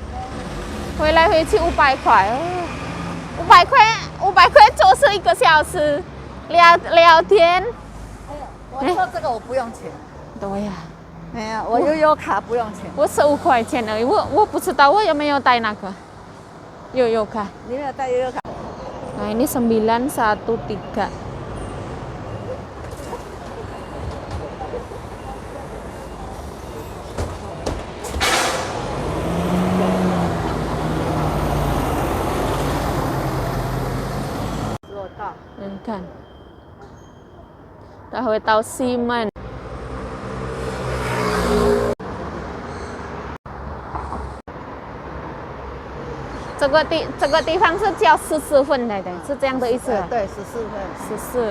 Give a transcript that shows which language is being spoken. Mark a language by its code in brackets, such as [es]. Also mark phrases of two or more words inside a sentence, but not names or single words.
[zh] 回来回去500块，500块就是1个小时，聊天。我说这个我不用钱。对呀。没有，我悠悠卡不用钱。我15块钱而已，我不知道我有没有带那个悠悠卡。你没有带悠悠卡？ [id] Nah ini 913. Kan. [zh] Dah 会到西门。这个地方是叫14分的，是这样的意思啊？对，14分。